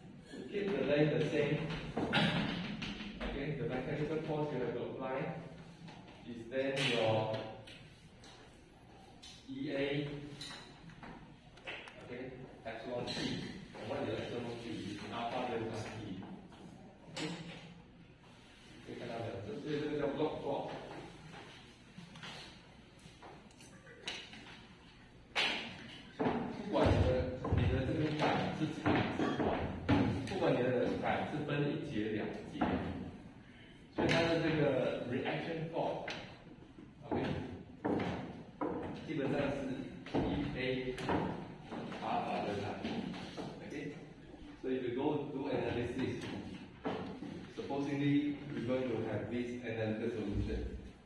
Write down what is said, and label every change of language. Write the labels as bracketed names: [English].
[English] To keep the length the same, okay, the mechanical force you have to apply is then your EA, okay, epsilon T. And what is epsilon T? Is alpha delta T. Okay? [Chinese] 可以看到的，这个叫 block force。不管你的这个杆是长是短，不管你的杆是分1节2节，所以它的这个 reaction force，OK， 基本上是EA alpha delta T，OK， [English] so if you go do analysis, supposedly we're going to have this analytical solution.